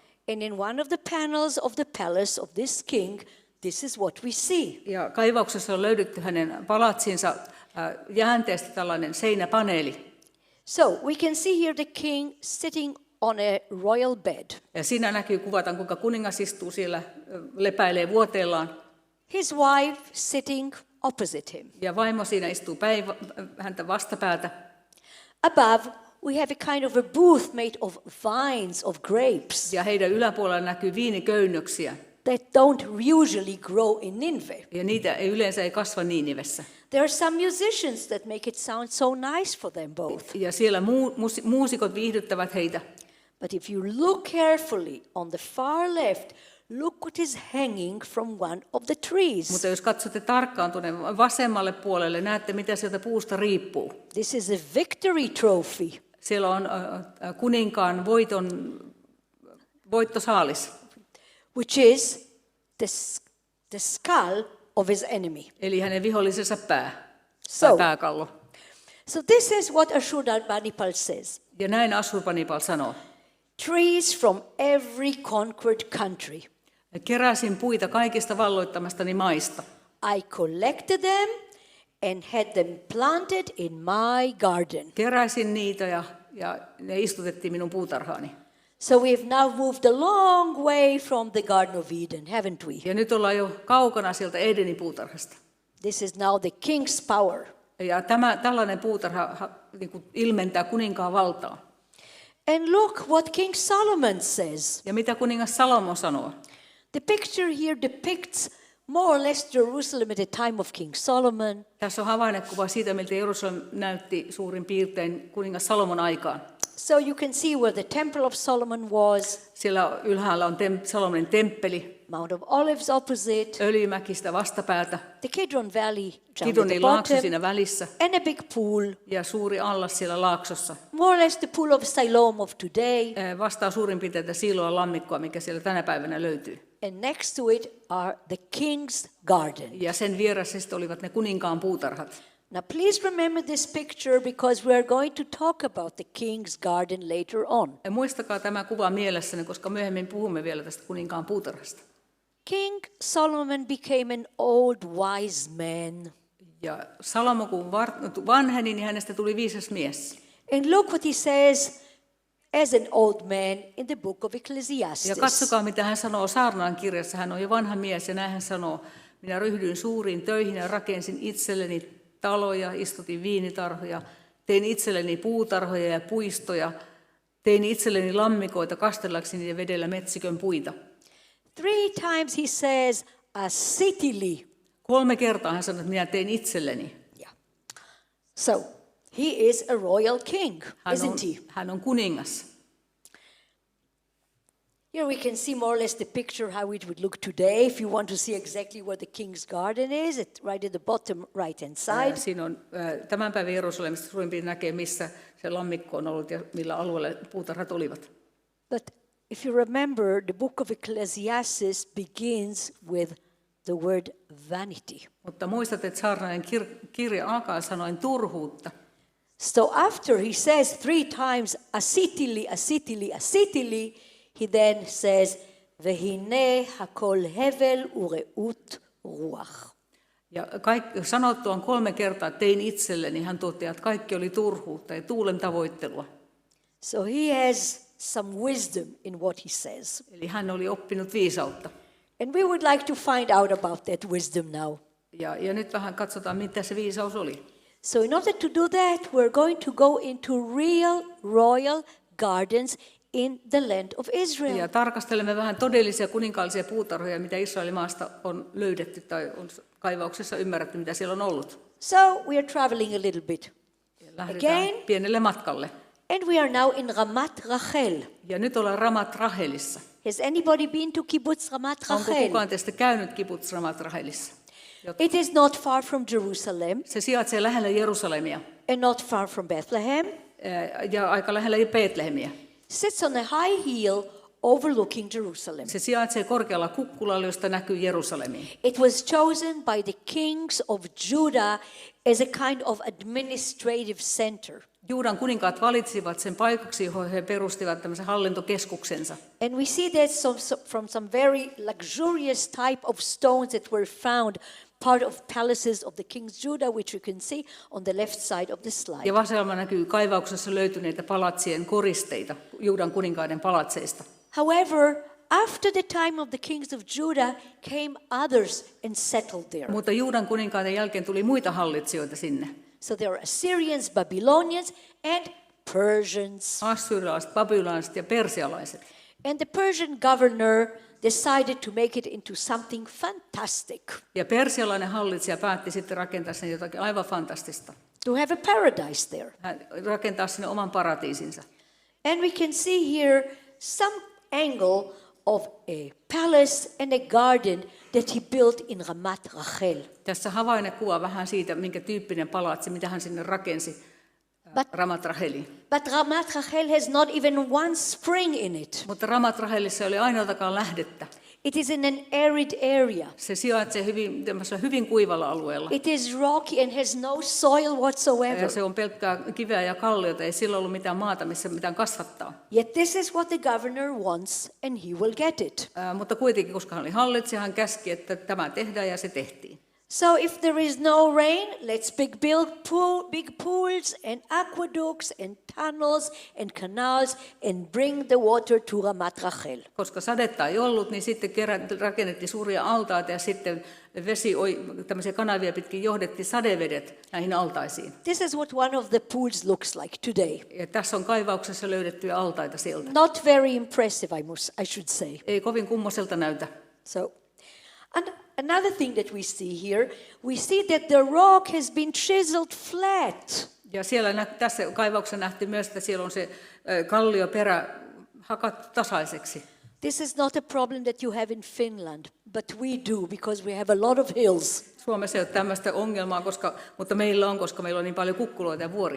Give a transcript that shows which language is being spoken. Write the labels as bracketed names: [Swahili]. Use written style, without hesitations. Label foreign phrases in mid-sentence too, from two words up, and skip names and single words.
[English] And in one of the panels of the palace of this king, this is what we see. [Finnish] Ja kaivauksessa on löydetty hänen palatsinsa jäänteestä tällainen seinäpaneeli. [English] So we can see here the king sitting on a royal bed. [Finnish] Ja siinä kuvataan, kuinka kuningas istuu siellä, lepäilee vuoteellaan. [English] His wife sitting opposite him. [Finnish] Ja vaimo siinä istuu häntä vastapäätä. [English] Above, we have a kind of a booth made of vines of grapes [Finnish] Ja heidän yläpuolella näkyy viiniköynnöksiä. [English] that don't usually grow in Nineveh. [Finnish] Ja niitä ei kasva Niinivessä. [English] There are some musicians that make it sound so nice for them both. [Finnish] Ja siellä muusikot viihdyttävät heitä. [English] But if you look carefully on the far left, look what is hanging from one of the trees. [Finnish] Mutta jos katsotte tarkkaan tuonne vasemmalle puolelle, näette mitä sieltä puusta riippuu. [English] This is a victory trophy. [Finnish] Siellä on kuninkaan voittosaalis, [English] Which is the skull of his enemy. [Finnish] eli hänen vihollisensa pää, [English] So- [Finnish] tai pääkallo. [English] So this is what Ashurbanipal says. [Finnish] Ja näin Ashurbanipal sanoo. [English] Trees from every conquered country. [Finnish] Keräsin puita kaikista valloittamastani maista. [English] I collected them and had them planted in my garden. [Finnish] Keräsin niitä ja ne istutettiin minun puutarhaani. [English] So we've now moved a long way from the Garden of Eden, haven't we? [Finnish] Ja nyt ollaan jo kaukana sieltä Edenin puutarhasta. [English] This is now the king's power. [Finnish] Ja tällainen puutarha niin kuin ilmentää kuninkaan valtaa. [English] And look what King Solomon says. [Finnish] Ja mitä kuningas Salomo sanoo? [English] The picture here depicts more or less Jerusalem at the time of King Solomon. [Finnish] Tässä on havainnekuva siitä, miltä Jerusalem näytti suurin piirtein kuningas Salomon aikaan. [English] So you can see where the Temple of Solomon was, [Finnish] Siellä ylhäällä on Salomonin temppeli, [English] Mount of Olives opposite, [Finnish] Öljymäki sitä vastapäätä, [English] the Kidron Valley down at the [Finnish] Kidonin laakso [English] bottom, [Finnish] siinä välissä [English] and a big pool, [Finnish] ja suuri allas siellä laaksossa. [English] more or less the pool of Siloam of today. [Finnish] Vastaa suurin piirtein tätä Siloan lammikkoa, mikä siellä tänä päivänä löytyy. [English] And next to it are the king's garden. [Finnish] Ja sen vieressä sitten olivat ne kuninkaan puutarhat. [English] Now please remember this picture because we are going to talk about the king's garden later on. [Finnish] Ja muistakaa tämä kuva mielessäni, koska myöhemmin puhumme vielä tästä kuninkaan puutarhasta. [English] King Solomon became an old wise man. [Finnish] Ja Salomo kun vanheni, niin hänestä tuli viisas mies. [English] And look what he says as an old man in the book of [Finnish] Ja [English] Ecclesiastes. [Finnish] katsokaa, mitä hän sanoo saarnaan kirjassa. Hän on jo vanha mies ja näin hän sanoo, minä ryhdyin suuriin töihin ja rakensin itselleni taloja, istutin viinitarhoja, tein itselleni puutarhoja ja puistoja, tein itselleni lammikoita kastellakseni ja vedellä metsikön puita. [English] 3 times he says, [Hebrew] עשיתי לי. [Finnish] 3 kertaa hän sanoi, että minä tein itselleni. [English] Yeah. So, he is a royal king, isn't he? [Finnish] Hän on kuningas. [English] Here we can see more or less the picture how it would look today if you want to see exactly where the king's garden is, right at the bottom right-hand side. [Finnish] Siinä on tämän päivän Jerusalemista suurin piirtein näkee, missä se lammikko on ollut ja millä alueella puutarhat olivat. [English] But if you remember, the book of Ecclesiastes begins with the word vanity. [Finnish] Mutta muistat, että saarnaajan kirja alkaa sanoen turhuutta. [English] So after he says 3 times [Hebrew] עשיתי לי, עשיתי לי, עשיתי לי, [English] he then says, [Hebrew] והנה הכל הבל ורעות רוח. [Finnish] Ja sanottuaan 3 kertaa tein itselleni, hän toteaa, että kaikki oli turhuutta ja tuulen tavoittelua. [English] So he has some wisdom in what he says. [Finnish] Eli hän oli oppinut viisautta. [English] And we would like to find out about that wisdom now. [Finnish] Ja nyt vähän katsotaan, mitä se viisaus oli. [English] So in order to do that, we're going to go into real royal gardens in the land of Israel. [Finnish] Ja tarkastelemme vähän todellisia kuninkaallisia puutarhoja, mitä Israelin maasta on löydetty tai on kaivauksessa ymmärretty, mitä siellä on ollut. [English] So we are traveling a little bit. [Finnish] Lähdetään [English] Again. [Finnish] pienelle matkalle. [English] And we are now in Ramat Rachel. [Finnish] Ja nyt ollaan Ramat Rahelissa. [English] Has anybody been to Kibbutz Ramat [Finnish] Onko [English] Rachel? [Finnish] kukaan teistä käynyt Kibbutz Ramat Rahelissa? [English] It is not far from Jerusalem [Finnish] Se sijaitsee lähellä Jerusalemia [English] and not far from Bethlehem. [Finnish] ja aika lähellä Betlehemiä. [English] Sits on a high hill overlooking Jerusalem. [Finnish] Se sijaitsee korkealla kukkulalla, josta näkyy Jerusalemiin. [English] It was chosen by the kings of Judah as a kind of administrative center. [Finnish] Juudan kuninkaat valitsivat sen paikaksi, johon he perustivat tämmöisen hallintokeskuksensa. [English] And we see that from some very luxurious type of stones that were found, part of palaces of the kings Judah, which you can see on the left side of the slide. [Finnish] Ja vasemmalla näkyy kaivauksessa löytyneitä palatsien koristeita, Juudan kuninkaiden palatseista. [English] However, after the time of the kings of Judah came others and settled there. [Finnish] Mutta Juudan kuninkaiden jälkeen tuli muita hallitsijoita sinne. [English] So there are Assyrians, Babylonians, and Persians. [Finnish] Assyrialaiset, babylonilaiset ja persialaiset. [English] And the Persian governor decided to make it into something fantastic, [Finnish] Ja persialainen hallitsija päätti sitten rakentaa sen jotakin aivan fantastista. [English] to have a paradise there. [Finnish] Hän rakentaa sinne oman paratiisinsa. [English] And we can see here some angle of a palace and a garden that he built in Ramat Rachel. [Finnish] Tässä havainekuva vähän siitä, minkä tyyppinen palatsi, mitä hän sinne rakensi Ramat Racheliin. [English] But Ramat Rachel has not even one spring in it. [Finnish] Mutta Ramat Rachelissa ei ole ainoatakaan lähdettä. [English] It is in an arid area. [Finnish] Se sijaitsee hyvin kuivalla alueella. [English] It is rocky and has no soil whatsoever. [Finnish] Ja se on pelkkää kiveä ja kalliota, ei sillä ollut mitään maata, missä mitään kasvattaa. [English] Yet this is what the governor wants and he will get it. [Finnish] Mutta kuitenkin, koska hän oli hallitsija, hän käski, että tämä tehdään ja se tehtiin. [English] So if there is no rain, let's build big pools and aqueducts and tunnels and canals and bring the water to Ramat Rachel. [Finnish] Koska sadetta ei ollut, niin sitten rakennettiin suuria altaita ja sitten tämmöisiä kanavia pitkin johdettiin sadevedet näihin altaisiin. [English] This is what one of the pools looks like today. [Finnish] Ja tässä on kaivauksessa löydettyjä altaita sieltä. [English] Not very impressive, I should say. [Finnish] Ei kovin kummoselta näytä. [English] So, and another thing that we see here, we see that the rock has been chiseled flat. [Finnish] Ja siellä tässä kaivauksessa nähtiin myös, että siellä on se kallioperä hakattu tasaiseksi. [English] This is not a problem that you have in Finland, but we do because we have a lot of hills. [Finnish] Suomessa ei ole tämmöistä ongelmaa, mutta meillä on, koska meillä on niin paljon kukkuloita ja vuoria.